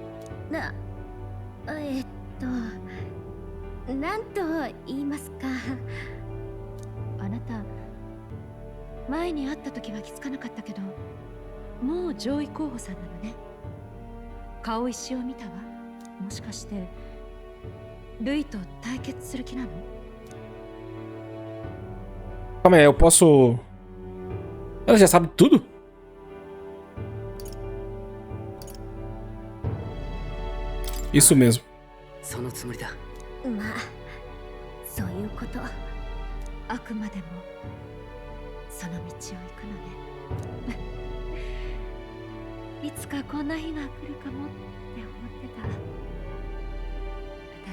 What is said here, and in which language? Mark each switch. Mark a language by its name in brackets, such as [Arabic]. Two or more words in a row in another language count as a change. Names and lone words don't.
[Japanese] なんと言いますか。あなた前に会った時は気づかなかったけど、もう上位候補さんなのね。顔石を見たわ。もしかしてルイと対決する気なの？ [Portuguese] Calma aí, eu posso... Ela já sabe tudo? Isso mesmo. [Japanese] そのつもりだ。まあそういうこと。あくまでもその道を行くのね。いつかこんな日が来るかもって思ってた。